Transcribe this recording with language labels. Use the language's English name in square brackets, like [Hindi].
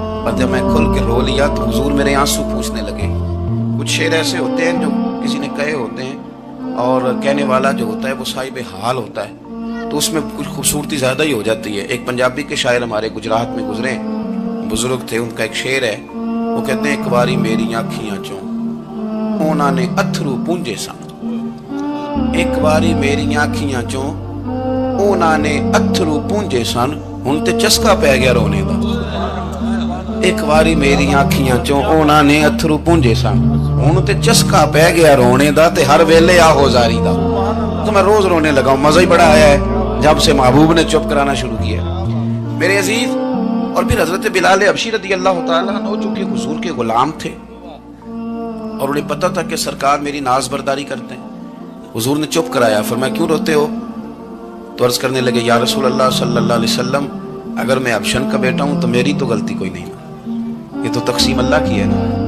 [Urdu] اور جب میں کھل کے رو لیا تو حضور میرے آنسو پوچھنے لگے. کچھ شعر ایسے ہوتے ہیں جو کسی نے کہے ہوتے ہیں اور کہنے والا جو ہوتا ہے وہ صاحب حال ہوتا ہے تو اس میں کچھ خوبصورتی زیادہ ہی ہو جاتی ہے. ایک پنجابی کے شاعر ہمارے گجرات میں گزرے، بزرگ تھے، ان کا ایک شعر ہے، وہ کہتے ہیں [Punjabi] ایک باری میری آنکھیاں چوں اونا نے اتھرو پونجے سن. ایک باری میری آنکھیاں چوں اونا نے اتھرو پونجے سن، ہن تے چسکا پہ گیا رونے دا. ایک باری میری آنکھیاں چوں اونا نے اتھرو پونجے سن، ہن تے چسکا پہ گیا رونے دا تے ہر ویلے آہو زاری دا. [Urdu] تو میں روز رونے لگا ہوں. مزہ ہی بڑا آیا ہے جب سے محبوب نے چپ کرانا شروع کیا. میرے عزیز، اور پھر حضرت بلال حبشی رضی اللہ تعالیٰ عنہ چونکہ حضور کے غلام تھے اور انہیں پتہ تھا کہ سرکار میری ناز برداری کرتے ہیں. حضور نے چپ کرایا. فرمایا کیوں روتے ہو؟ تو عرض کرنے لگے یا رسول اللہ صلی اللہ علیہ وسلم اگر میں ابشن کا بیٹا ہوں تو میری تو غلطی کوئی نہیں نا، یہ تو تقسیم اللہ کی ہے نا.